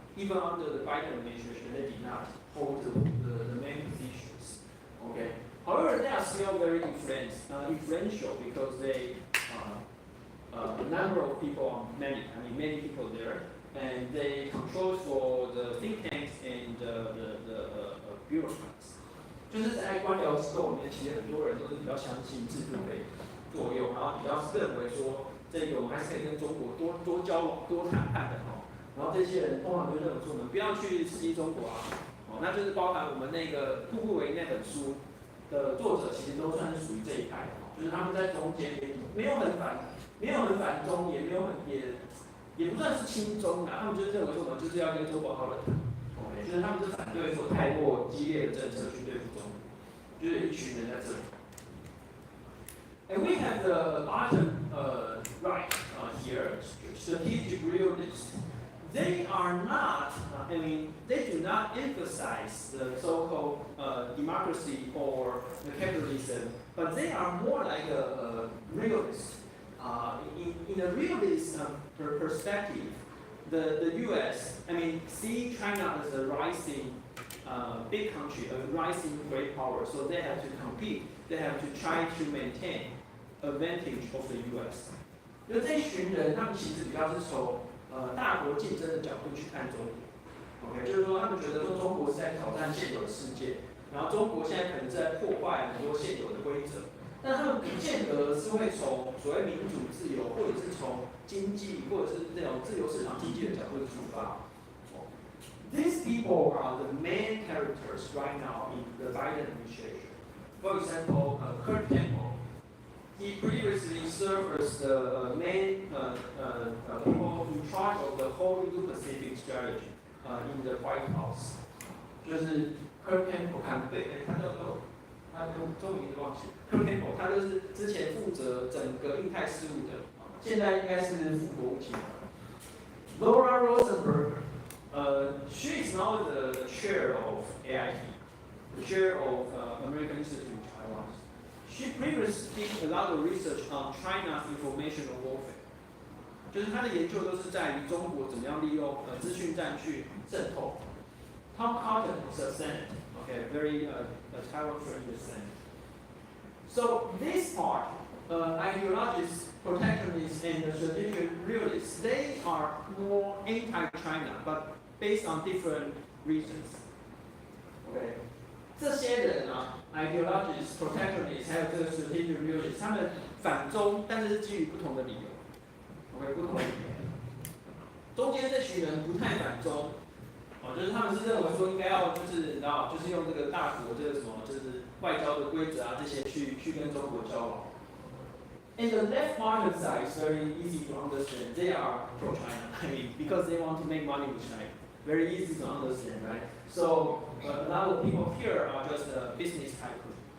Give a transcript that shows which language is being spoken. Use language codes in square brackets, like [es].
[en] even under the Biden administration, they did not hold the main positions. Okay. However, they are still very influential because they a number of people, many people there, and they control for the think tanks and the bureaucrats. [zh] 就是在官僚机构里面，其实很多人都是比较相信制度的作用，然后比较认为说，这个我们还是可以跟中国多交往、多谈判的哦。然后这些人通常就认为说，我们不要去刺激中国啊，哦，那就是包含我们那个《步步为营》那本书的作者，其实都算是属于这一派的哦，就是他们在中间也没有很反中，也不算是亲中啊，他们就是认为说，我们就是要跟中国好好的谈。就是他们是反对说太过激烈的政策去对付中国，就是一群人在这里。 [en] And we have the bottom right here, strategic realists. They are not, they do not emphasize the so-called democracy or the capitalism, but they are more like a realist. In a realist perspective, the U.S. See China as a rising big country, a rising great power, so they have to compete. They have to try to maintain advantage of the U.S. [zh] 就这群人，他们其实比较是从大国竞争的角度去看中国。 OK， 就是说他们觉得说中国是在挑战现有的世界，然后中国现在可能在破坏很多现有的规则。但他们不见得是会从所谓民主自由，或者是从经济，或者是那种自由市场经济的角度出发。 [en] These people are the main characters right now in the Biden administration. For example, Kurt Campbell. He previously served as the main people in charge of the whole Indo-Pacific strategy in the White House. [zh] 就是 Kurt Campbell 看对，他中名字忘记 Kurt Campbell， 他就是之前负责整个印太事务的，现在应该是副国务卿。 [en] Laura Rosenberg, she is now the chair of AIT, the chair of American Institute of Taiwan. She previously did a lot of research on China's informational warfare. [zh] 就是她的研究都是在于中国怎么样利用资讯战去渗透。 [en] Tom Cotton is a senator, okay, very Taiwan-friendly senator. So this part, ideologists, protectionists, and the strategic realists, they are more anti-China, but based on different reasons. Okay. [zh] 这些人啊 ，ideologists, protectionists， 还有这个 strategic realists， 他们反中，但是是基于不同的理由。OK， 不同的理由。中间这群人不太反中，就是他们是认为说应该要就是就是用这个大国这个什么就是外交的规则啊这些去跟中国交往。 [en] And the left margin side is very easy to understand. They are pro-China. Because they want to make money with China. Very easy to understand, right? So a lot of people here are just business tycoon.